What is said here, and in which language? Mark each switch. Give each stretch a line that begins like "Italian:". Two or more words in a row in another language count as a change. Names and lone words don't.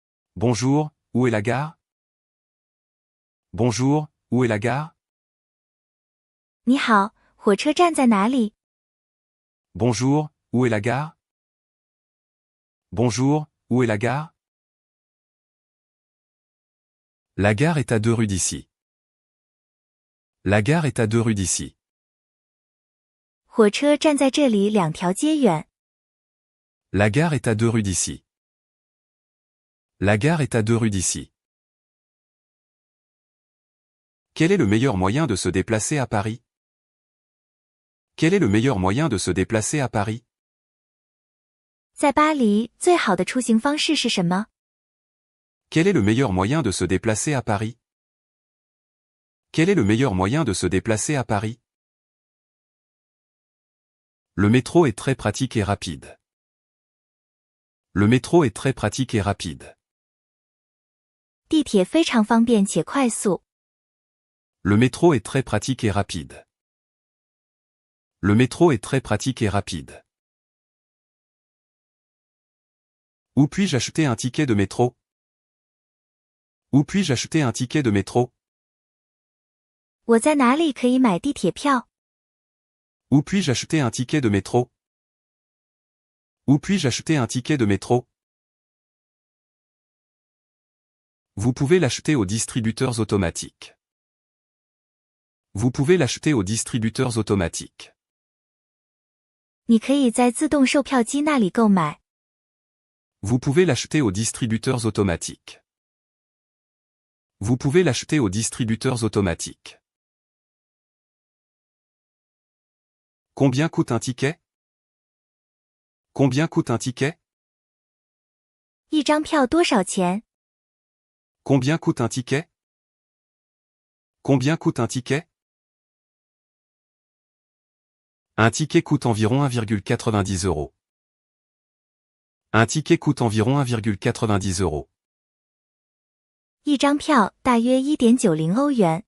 French: Bonjour, où est la gare? Bonjour, où est la gare?
Chinese: 你好，火车站在哪里？
French: Bonjour, où est la gare? Bonjour, où est la gare? La gare est à 2 rues d'ici. La gare est à 2 rues d'ici.
Chinese: 火车站在这里2条街远。
French: La gare est à 2 rues d'ici. La gare est à 2 rues d'ici. Quel est le meilleur moyen de se déplacer à Paris? Quel est le meilleur moyen de se déplacer à Paris?
Chinese: 在巴黎，最好的出行方式是什么？
French: Quel est le meilleur moyen de se déplacer à Paris? Quel est le meilleur moyen de se déplacer à Paris? Le métro est très pratique et rapide. Le métro est très pratique et rapide.
Chinese: 地铁非常方便且快速。
French: Le métro est très pratique et rapide. Le métro est très pratique et rapide. Où puis-je acheter un ticket de métro? Où puis-je acheter un ticket de métro?
Chinese: 我在哪里可以买地铁票？
French: Où puis-je acheter un ticket de métro? Où puis-je acheter un ticket de métro? Vous pouvez l'acheter aux distributeurs automatiques. Vous pouvez l'acheter aux distributeurs automatiques.
Chinese: 你可以在自动售票机那里购买。
French: Vous pouvez l'acheter aux distributeurs automatiques. Vous pouvez l'acheter aux distributeurs automatiques. Combien coûte un ticket? Combien coûte un ticket?
Chinese: 一张票多少钱？
French: Combien coûte un ticket? Combien coûte un ticket? Un ticket coûte environ 1,90 €. Un ticket coûte environ 1,90 €.
Chinese: 一张票大约 1.90 欧元。